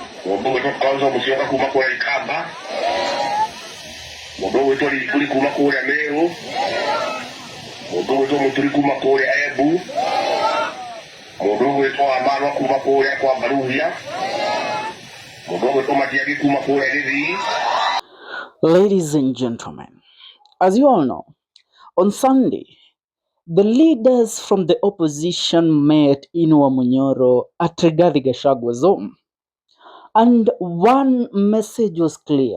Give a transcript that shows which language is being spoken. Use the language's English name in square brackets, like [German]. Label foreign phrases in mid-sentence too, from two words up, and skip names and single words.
[Kamba] Mundu wetu Kalonzo Musyoka kuma kule Ikamba. Mundu wetu Likuli kuma kule Meru. Mundu wetu Muturi kuma kule Embu. Mundu wetu Amarwa kuma kule kwa Baruhia. Mundu wetu Matiang'I kuma kule Githii. [English] Ladies and gentlemen, as you all know, on Sunday, the leaders from the opposition met in Wamunyoro at Rigathi Gachagua's home. And one message was clear.